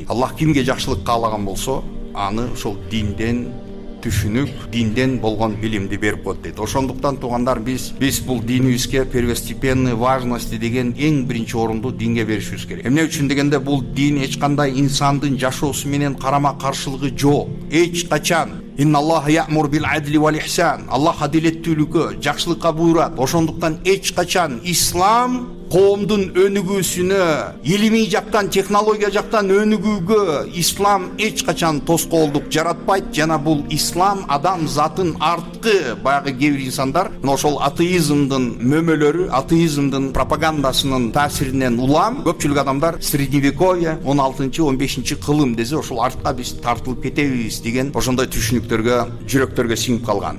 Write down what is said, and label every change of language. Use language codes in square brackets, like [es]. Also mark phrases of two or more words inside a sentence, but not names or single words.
[ky] Аллах кимге жакшылык каалаган болсо, аны ошол динден түшүнүк, динден болгон билимди берип коет дейт. Ошондуктан туугандар, биз бул динибизге [ru] первостепенный важности [ky] деген эң биринчи орунду динге беришибиз керек. Эмне үчүн дегенде бул дин эч кандай инсандын жашоосу менен карама каршылыгы жок. Эч качан [ar] إن الله يأمر بالعدل والإحسان. [ky] Аллах адилеттүүлүккө, жакшылыкка буйрат. Ошондуктан эч качан ислам коомдун өнүгүүсүнө, илимий жактан, технология жактан өнүгүүгө ислам эч качан тоскоолдук жаратпайт. Жана бул ислам адам затын арткы баягы кээ бир инсандар ошол атеизмдин мөмөлөрү, атеизмдин пропагандасынын таасиринен улам көпчүлүк адамдар средневековье, 16-15 кылым десе ошол артка биз тартылып кетебиз деген ошондой түшүнүктөргө, жүрөктөргө сиңип калган.